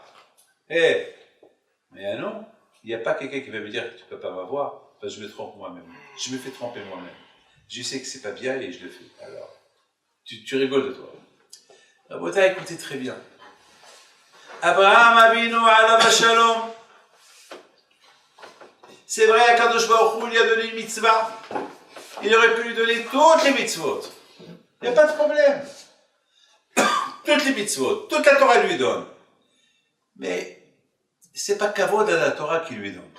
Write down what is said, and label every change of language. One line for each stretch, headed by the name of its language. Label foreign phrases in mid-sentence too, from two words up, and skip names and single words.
French: Mais non, il n'y a pas quelqu'un qui va me dire que tu ne peux pas m'avoir, parce que je me trompe moi-même. Je me fais tromper moi-même. Je sais que c'est pas bien et je le fais. Alors, tu rigoles de toi. La beauté, écoutez très bien.
Hebrew: אברהם אבינו עליו השלום.
French: C'est vrai, à
Hebrew: הקדוש ברוך הוא,
French: il lui a donné une mitzvah. Il aurait pu lui donner toutes les mitzvot. Il n'y a pas de problème. Toutes les mitzvot, toute la Torah lui donne. Mais c'est pas kavod à la Torah qui lui donne.